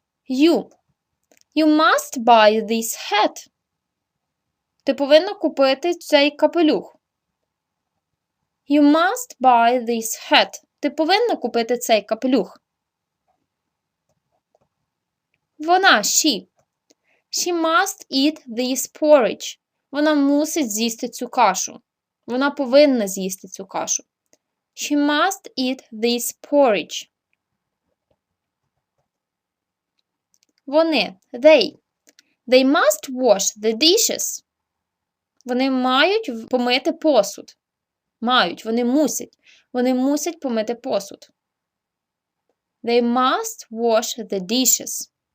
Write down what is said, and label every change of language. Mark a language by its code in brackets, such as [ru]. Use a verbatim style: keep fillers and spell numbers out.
[en] You. You must buy this hat. [uk] Ти повинна купити цей капелюх. [en] You must buy this hat. [uk] Ти повинна купити цей капелюх. Вона, [en] she. She must eat this porridge. [uk] Вона мусить з'їсти цю кашу. Вона повинна з'їсти цю кашу. [en] She must eat this porridge. [uk] Вони, [en] they. They must wash the dishes. [uk] Вони мають помити посуд. Мають, вони мусять. Вони мусять помити посуд. [en] They must wash the dishes.